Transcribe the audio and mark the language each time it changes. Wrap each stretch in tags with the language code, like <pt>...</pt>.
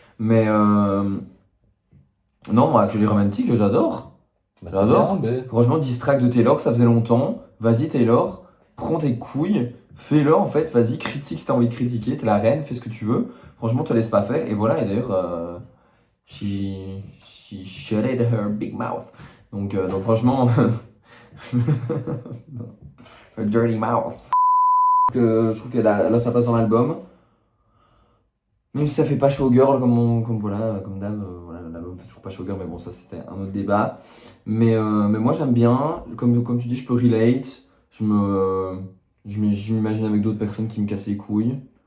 <fr>Mais non, moi, Actually Romantic, j'adore. Bah, J'adore. c'est bien, mais- Franchement, Distract de Taylor, ça faisait longtemps. Vas-y, Taylor, prends tes couilles, fais-le en fait, vas-y, critique si t'as envie de critiquer, t'es la reine, fais ce que tu veux. Franchement, te laisse pas faire. Et voilà, et d'ailleurs,</fr> <en>she shutted her big mouth.</en> <fr>Donc franchement,</fr> <en>her dirty mouth.</en> <fr>Je trouve qu'elle a sa place dans l'album. Même si ça fait pas showgirl comme d'hab, voilà, l'album fait toujours pas showgirl, mais bon, ça c'était un autre débat. Mais moi j'aime bien, comme tu dis, je peux relate. Je m'imagine avec d'autres personnes qui me cassent les couilles.</fr>